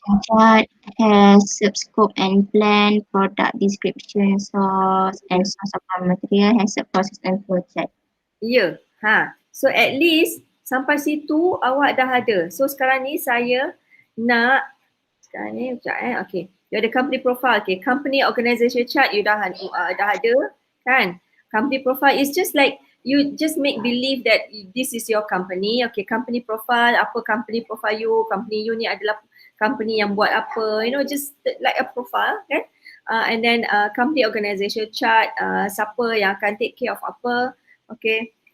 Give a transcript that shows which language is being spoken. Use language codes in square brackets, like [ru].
[en] Chart, HACCP scope and plan, product description, source and source of raw material, HACCP process and project. So at least [ms] sampai situ awak dah ada. So sekarang ni saya nak sekarang ni okay. [en] You ada company profile, okay. Company organisation chart you [ms] dah ada kan. [en] Company profile is just like you just make believe that this is your company. Okay, company profile, apa company profile you, company you [ms] ni adalah [en] company [ms] yang buat apa, [en] you know, just like a profile kan. And then company organisation chart, [ms] siapa yang akan [en] take care of apa, okay.